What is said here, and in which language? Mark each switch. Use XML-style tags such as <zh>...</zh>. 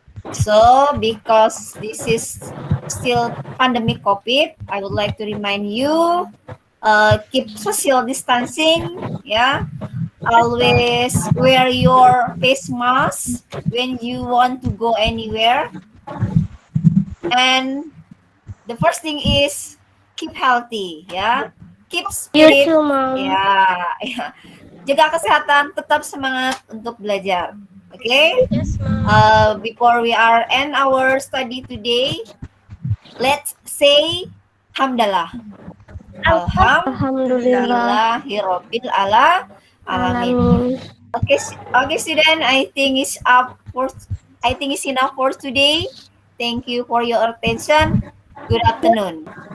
<en>So, because this is still pandemic COVID, I would like to remind you, keep social distancing, yeah. Always wear your face mask when you want to go anywhere. And the first thing is keep healthy, ya. Keep spirit, too, Mom. ya.</en> <id>Jaga kesehatan, tetap semangat untuk belajar.</id> <en>Okay? Yes, Mom. Before we are end our study today, let's say hamdalah.</en> <ar>Alhamdulillah. Alhamdulillahirabbil alamin. Alamin.</ar> <en>Okay, student. I think it's enough for today. Thank you for your attention. Good afternoon.</en>